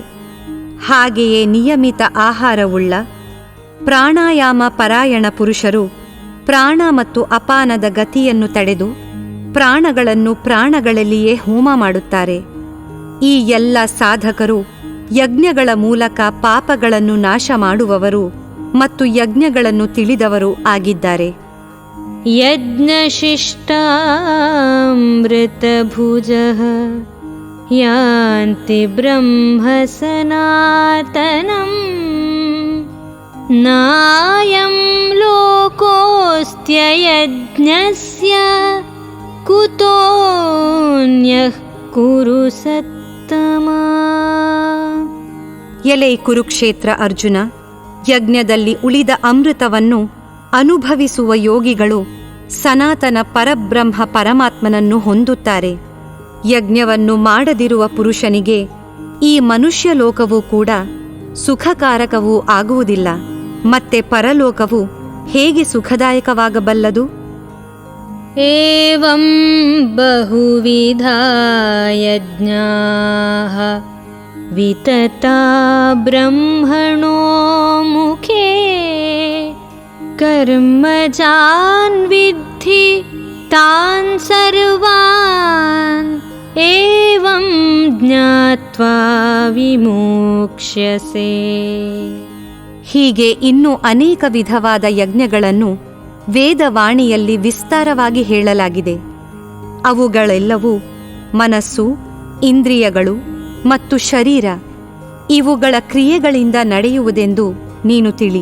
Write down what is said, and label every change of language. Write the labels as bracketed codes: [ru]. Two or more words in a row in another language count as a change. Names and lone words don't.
[kn] ಹಾಗೆಯೇ ನಿಯಮಿತ ಆಹಾರವುಳ್ಳ ಪ್ರಾಣಾಯಾಮ ಪರಾಯಣ ಪುರುಷರು ಪ್ರಾಣ ಮತ್ತು ಅಪಾನದ ಗತಿಯನ್ನು ತಡೆದು ಪ್ರಾಣಗಳನ್ನು ಪ್ರಾಣಗಳಲ್ಲಿಯೇ ಹೋಮ ಮಾಡುತ್ತಾರೆ. ಈ ಎಲ್ಲ ಸಾಧಕರು ಯಜ್ಞಗಳ ಮೂಲಕ ಪಾಪಗಳನ್ನು ನಾಶ ಮಾಡುವವರು ಮತ್ತು ಯಜ್ಞಗಳನ್ನು ತಿಳಿದವರು ಆಗಿದ್ದಾರೆ. [sa] ಯಜ್ಞಶಿಷ್ಟಾಮೃತಭುಜಃ ಯಾಂತಿ ಬ್ರಹ್ಮ ಸನಾತನಂ ನಾಯಂ ಲೋಕೋಸ್ತ್ಯಯಜ್ಞಸ್ಯ ಕುತೋನ್ಯಃ ಕುರು ಸತ್ತಮಾ. [kn] ಎಲೈ ಕುರುಕ್ಷೇತ್ರ ಅರ್ಜುನ, ಯಜ್ಞದಲ್ಲಿ ಉಳಿದ ಅಮೃತವನ್ನು ಅನುಭವಿಸುವ ಯೋಗಿಗಳು ಸನಾತನ ಪರಬ್ರಹ್ಮ ಪರಮಾತ್ಮನನ್ನು ಹೊಂದುತ್ತಾರೆ. ಯಜ್ಞವನ್ನು ಮಾಡದಿರುವ ಪುರುಷನಿಗೆ ಈ ಮನುಷ್ಯ ಲೋಕವೂ ಕೂಡ ಸುಖಕಾರಕವೂ ಆಗುವುದಿಲ್ಲ. ಮತ್ತೆ ಪರಲೋಕವು ಹೇಗೆ ಸುಖದಾಯಕವಾಗಬಲ್ಲದು? [sa] ಏವಂ ಬಹುವಿಧಾ ಯಜ್ಞಾಃ ವಿತತಾ ಬ್ರಹ್ಮಣೋ ಮುಖೇ ಕರ್ಮಜಾನ್ ವಿದ್ಧಿ ತಾನ್ ಸರ್ವಾನ್ ಏವಂ ಜ್ಞಾತ್ವಾ ವಿಮೋಕ್ಷ್ಯಸೆ. [kn] ಹೀಗೆ ಇನ್ನೂ ಅನೇಕ ವಿಧವಾದ ಯಜ್ಞಗಳನ್ನು ವೇದವಾಣಿಯಲ್ಲಿ ವಿಸ್ತಾರವಾಗಿ ಹೇಳಲಾಗಿದೆ. ಅವುಗಳೆಲ್ಲವೂ ಮನಸ್ಸು, ಇಂದ್ರಿಯಗಳು ಮತ್ತು ಶರೀರ ಇವುಗಳ ಕ್ರಿಯೆಗಳಿಂದ ನಡೆಯುವುದೆಂದು ನೀನು ತಿಳಿ.